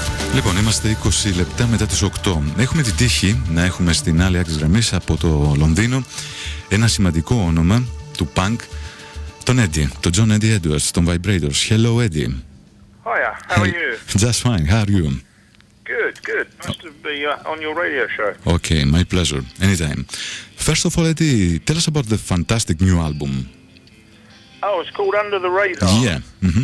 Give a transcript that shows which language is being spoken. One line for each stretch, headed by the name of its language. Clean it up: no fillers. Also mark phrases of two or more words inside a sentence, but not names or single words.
Greek: Λοιπόν, είμαστε 20 λεπτά μετά τις 8. Έχουμε την τύχη να έχουμε στην άλλη άκρη γραμμής από το Λονδίνο ένα σημαντικό όνομα του punk, τον Eddie, τον John Eddie Edwards, των VIBRATORS. Hello, Eddie.
English: Hiya, how are you? Just fine, how are you? Good, good. Nice to be on your radio show. Okay, my pleasure. Anytime. First of all, Eddie, tell us about the fantastic new album. Oh, it's called Under the Radar. Yeah. Mm-hmm.